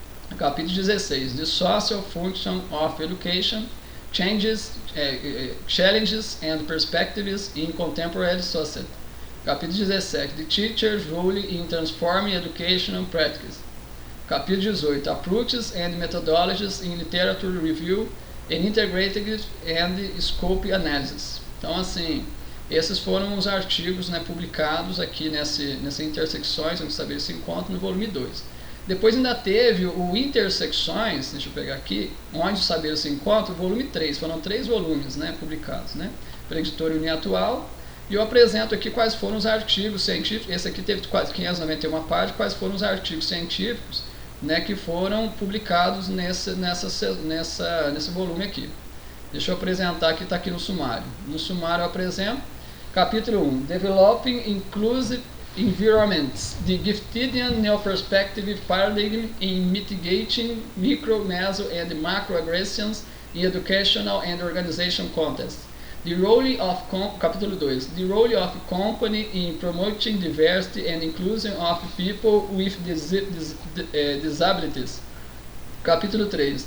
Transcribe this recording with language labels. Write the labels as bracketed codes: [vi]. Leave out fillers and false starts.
[pt] Capítulo 16. [en] The social function of education, challenges and perspectives in contemporary society. [pt] Capítulo 17. [en] The teacher's role in transforming educational practice. [pt] Capítulo 18. [en] Approaches and methodologies in literature review and integrated and scope analysis. [pt] Então, assim, esses foram os artigos publicados aqui nessa Intersecções, onde saber se encontra no volume 2. Depois ainda teve o Intersecções, deixa eu pegar aqui, onde o saber se encontra, o volume 3. Foram 3 volumes publicados, pela editora Uniatual. E eu apresento aqui quais foram os artigos científicos. Esse aqui teve quase 591 páginas, quais foram os artigos científicos que foram publicados nesse volume aqui. Deixa eu apresentar aqui, está aqui no sumário. No sumário eu apresento. Capítulo 1. [en] Developing Inclusive Environments, the Giftidian Neo-Perspective Paradigm in Mitigating Micro, Meso and Macroaggressions in Educational and Organization Contexts. The role of [pt] Capítulo 2. [en] The role of company in promoting diversity and inclusion of people with disabilities. [pt] Capítulo 3.